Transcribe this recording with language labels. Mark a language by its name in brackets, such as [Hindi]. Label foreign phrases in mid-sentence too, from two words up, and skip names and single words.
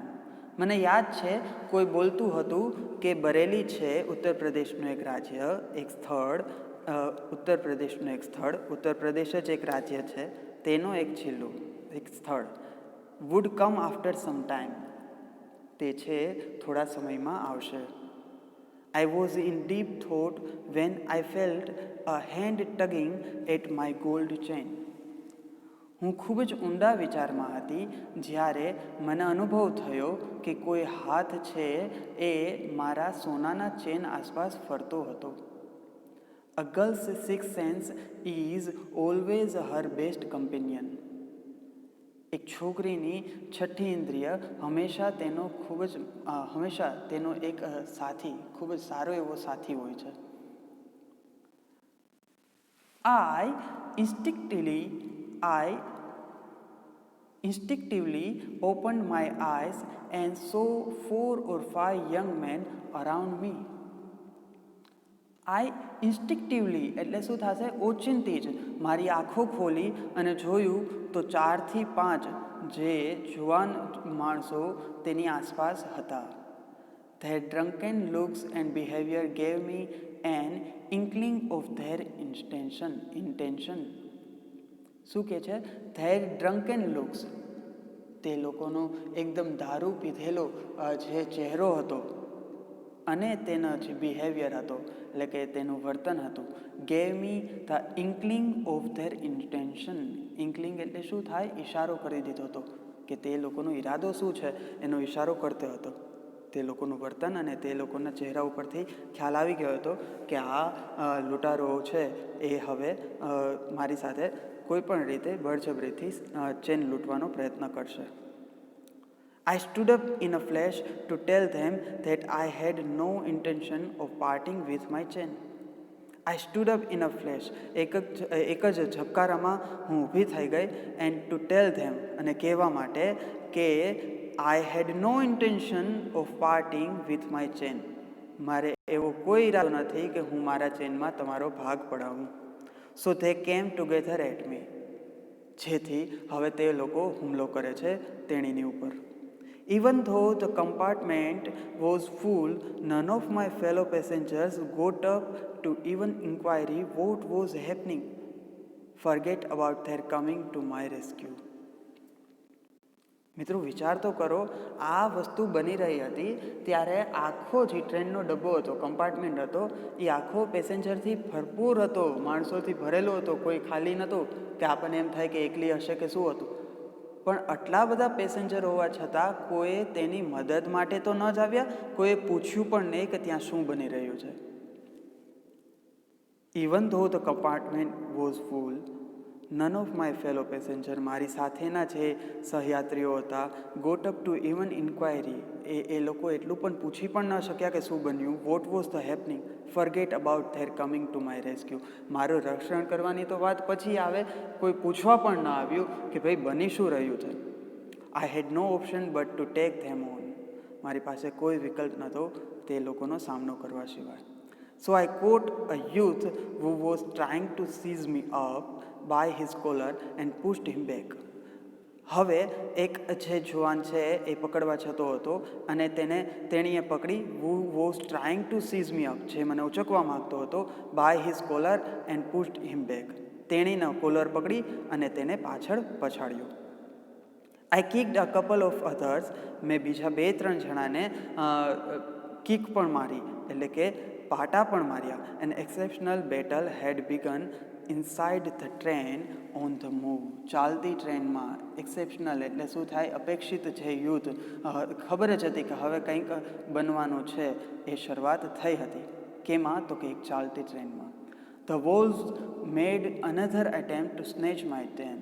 [Gujarati] મને યાદ છે કોઈ બોલતું હતું કે બરેલી છે ઉત્તર પ્રદેશનું એક રાજ્ય, એક સ્થળ, ઉત્તર પ્રદેશનું એક સ્થળ, ઉત્તર પ્રદેશ જ એક રાજ્ય છે, તેનો એક જિલ્લો, એક સ્થળ. [English] would come after some time, [Gujarati] તે છે થોડા સમયમાં આવશે. [English] I was in deep thought when I felt a hand tugging at my gold chain. [Gujarati] હું ખૂબ જ ઊંડા વિચારમાં હતી જ્યારે મને અનુભવ થયો કે કોઈ હાથ છે એ મારા સોનાના ચેન આસપાસ ફરતો હતો. [English] A girl's sixth sense is always her best companion. [Gujarati] એક છોકરીની છઠ્ઠી ઇન્દ્રિય હંમેશા તેનો એક સાથી, ખૂબ જ સારો એવો સાથી હોય છે. [English] I instinctively opened my eyes and saw 4 or 5 young men around me. I instinctively [Gujarati] એટલે શું થશે? ઓચિંતી જ મારી આંખો ખોલી અને જોયું તો 4 થી 5 જે જુવાન માણસો તેની આસપાસ હતા. [English] Their drunken looks and behavior gave me an inkling of their intention. [Gujarati] શું કહે છે? [English] Their drunken looks, [Gujarati] તે લોકોનો એકદમ દારૂ પીધેલો જે ચહેરો હતો અને તેનો જે બિહેવિયર હતો એટલે કે તેનું વર્તન હતું, [English] gave me the inkling of their intention. [Gujarati] ઇન્કલિંગ એટલે શું થાય? ઈશારો કરી દીધો હતો કે તે લોકોનો ઈરાદો શું છે એનો ઈશારો કરતો હતો. તે લોકોનું વર્તન અને તે લોકોના ચહેરા ઉપરથી ખ્યાલ આવી ગયો હતો કે આ લૂંટારો છે એ હવે મારી સાથે કોઈ પણ રીતે બળજબરીથી ચેન લૂંટવાનો પ્રયત્ન કરશે. [English] I stood up in a flash to tell them that I had no intention of parting with my chain. I stood up in a flash, [Gujarati] એક જ ઝબકારામાં હું ઊભી થઈ ગઈ, [English] and to tell them, [Gujarati] અને કહેવા માટે કે [English] I had no intention of parting with my chain. [Gujarati] મારે એવો કોઈ ઈરાદો નથી કે હું મારા ચેનમાં તમારો ભાગ પડાવું. [English] So they came together at me. [Gujarati] જેથી હવે તે લોકો હુમલો કરે છે તેણીની ઉપર. [English] Even though the compartment was full, none of my fellow passengers got up to even inquire what was happening. Forget about their coming to my rescue. [Gujarati] મિત્રો વિચાર તો કરો, આ વસ્તુ બની રહી હતી ત્યારે આખો જે ટ્રેનનો ડબ્બો હતો, કમ્પાર્ટમેન્ટ હતો, એ આખો પેસેન્જરથી ભરપૂર હતો, માણસોથી ભરેલો હતો, કોઈ ખાલી નહોતો કે આપણને એમ થાય કે એકલી હશે કે શું હતું. પણ આટલા બધા પેસેન્જર હોવા છતાં કોઈ તેની મદદ માટે તો ન જ આવ્યા, કોઈએ પૂછ્યું પણ નહીં કે ત્યાં શું બની રહ્યું છે. [English] Even though the compartment was full, none of my fellow passenger, [Gujarati] મારી સાથેના જે સહયાત્રીઓ હતા, [English] got up to even inquiry, [Gujarati] એ લોકો એટલું પણ પૂછી પણ ન શક્યા કે શું બન્યું. [English] what was the happening, forget about their coming to my rescue. [Gujarati] મારું રક્ષણ કરવાની તો વાત પછી આવે, કોઈ પૂછવા પણ ન આવ્યું કે ભાઈ બની શું રહ્યું છે. [English] I had no option but to take them on. [Gujarati] મારી પાસે કોઈ વિકલ્પ નહોતો તે લોકોનો સામનો કરવા સિવાય. [English] So I caught a youth who was trying to seize me up by his collar and pushed him back. [Gujarati] હવે એક જે જુવાન છે એ પકડવા જતો હતો અને તેણીએ પકડી, [English] who was trying to seize me up, [Gujarati] જે મને ઉચકવા માંગતો હતો, [English] by his collar and pushed him back. [Gujarati] તેણીનો કોલર પકડી અને તેને પાછળ પછાડ્યો. [English] I kicked a couple of others. [Gujarati] મેં બીજા 2-3 જણાને કિક પણ મારી એટલે કે પાટા પણ માર્યા. [English] An exceptional battle had begun inside the train on the move. [Gujarati] ચાલતી ટ્રેનમાં એક્સેપ્શનલ એટલે શું થાય, અપેક્ષિત જે યુદ્ધ ખબર જ હતી કે હવે કંઈક બનવાનું છે એ શરૂઆત થઈ હતી. કેમાં? તો કે એક ચાલતી ટ્રેનમાં. [English] The walls made another attempt to snatch my train.